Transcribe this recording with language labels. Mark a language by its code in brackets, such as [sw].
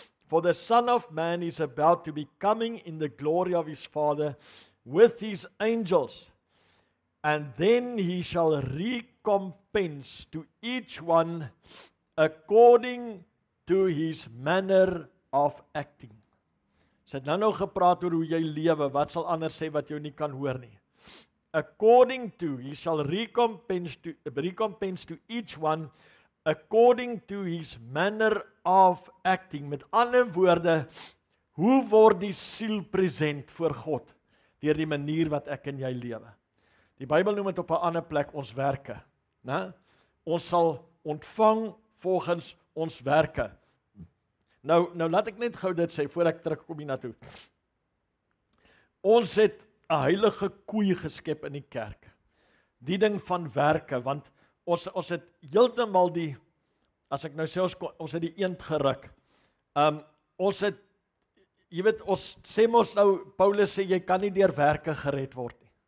[en] For the Son of Man is about to be coming in the glory of his Father with his angels. And then he shall recompense to each one according to his manner of acting. [af] Sy het nou gepraat oor hoe jy lewe, wat sal anders sê wat jy nie kan hoor nie. [en] According to, he shall recompense to each one according to his manner of acting. [af] Met ander woorde, hoe word die siel present voor God? Deur die manier wat ek en jy lewe. Die Bybel noem dit op 'n ander plek ons werke, né? Ons sal ontvang volgens ons werke. Nou laat ek net gou dit sê voor ek terugkom hiernatoe. Ons het 'n heilige koei geskep in die kerk. Die ding van werke, want ons het heeltemal die, as ek nou sê ons het die eend geruk. Ons het, jy weet, ons sê mos nou, Paulus sê jy kan nie deur werke gered word nie.